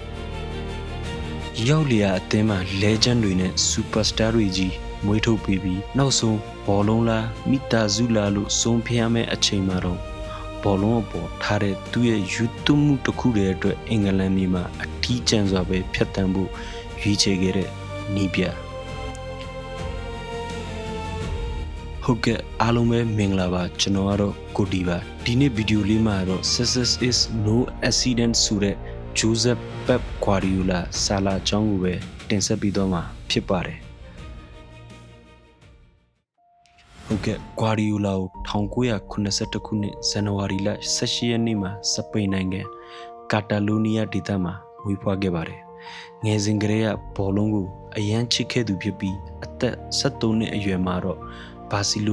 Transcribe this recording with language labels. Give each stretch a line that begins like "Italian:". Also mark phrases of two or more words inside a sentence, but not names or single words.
Burmese: ရောက်လျာအသင်းမှာ legend တွေနဲ့ superstar တွေကြီးမွေးထုတ်ပေးပြီးနောက်ဆုံးဘောလုံးလားမိသားစုလားလို့ဆုံးဖြတ်ရမယ့်အချိန်မှာတော့ဘောလုံးအပေါ်ထားတဲ့သူ့ရဲ့ယူသွမှုတစ်ခုတည်းအတွက်အင်္ဂလန်ပြည်မှာအထီးကျန်စွာပဲဖြတ်တန်းဖို့ရွေးချယ်ခဲ့တဲ့နီးပြ ဟုတ်ကဲ့အားလုံးပဲမင်္ဂလာပါကျွန်တော်ကတော့ကိုဒီပါဒီနေ့ဗီဒီယိုလေးမှာတော့
English: success is no accident
Burmese: ဆိုတဲ့ Josep Pep Guardiola စာလာအကြောင်းကိုပဲတင်ဆက်ပြီးတော့မှာဖြစ်ပါတယ် ဟုတ်ကဲ့ Guardiola ကို1982ခုနှစ်ဇန်နဝါရီလ18ရက်နေ့မှာစပိန်နိုင်ငံကာတာလိုနီးယားဒေသမှာမွေးဖွားခဲ့ပါတယ်ငယ်စဉ်ကတည်းကဘောလုံးကိုအရန်ချစ်ခဲ့သူဖြစ်ပြီးအသက်73နှစ်အရွယ်မှာတော့ဘာစီလို